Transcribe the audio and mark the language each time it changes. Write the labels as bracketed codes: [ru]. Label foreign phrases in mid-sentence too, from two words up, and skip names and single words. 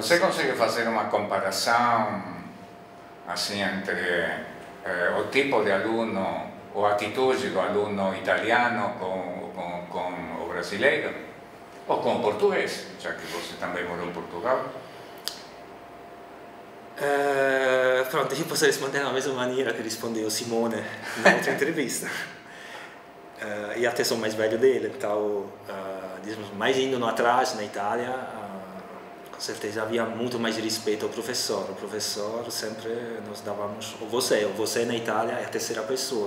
[pt] Você consegue fazer uma comparação assim entre o tipo de aluno ou a atitude do aluno italiano com o brasileiro? Ou com o português, já que você também morou em Portugal? Pronto, [it] io posso rispondere nella mesma maniera che [pt] rispondeu Simone na outra entrevista. E até sou mais velho dele, então, digamos, mais indo atrás na Itália, com certeza havia muito mais respeito ao professor. O professor sempre nós dávamos o você na Itália é a terceira pessoa.